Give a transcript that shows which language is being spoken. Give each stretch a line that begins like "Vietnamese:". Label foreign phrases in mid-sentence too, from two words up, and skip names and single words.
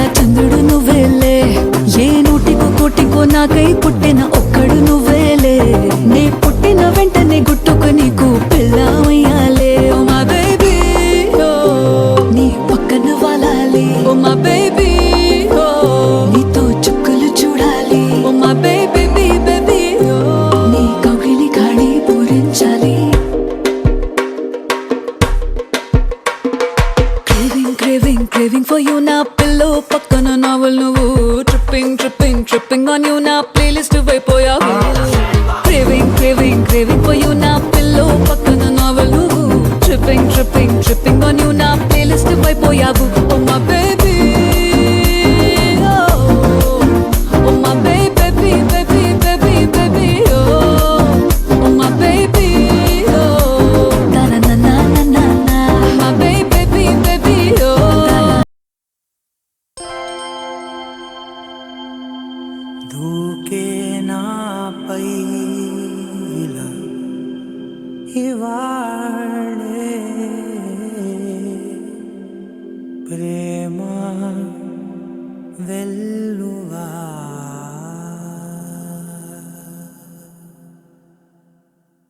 Telugu: చంద్రుడు నువ్వేలే ఏ నూటికో కోటికో నాకై పుట్టిన ఒక్కడు నువ్వేలే నే పుట్టిన వెంటనే గుట్టుకు నీకు పిల్లమయ్యాలే ఓ మా బేబీ ఓ నీ పక్కన వాలాలి ఓ మా బేబీ ఓ నీతో చుక్కలు చూడాలి ఓ మా బేబీ బేబీ ఓ నీ కౌగిలి గాడి పూరించాలి
English: Craving for you
Telugu: na pillow pakkana novel nuvu
English: tripping on you
Telugu: na playlist vaipoyavu
English: craving for you
Telugu: na pillow pakkana novel nuvu
English: tripping on you
Telugu: na playlist vaipoyavu
English: oh my baby oh my baby oh my baby na na na na na na my baby oh
Telugu: దూకే నాపై ఇలా ఇవాళే ప్రేమ వెల్లువా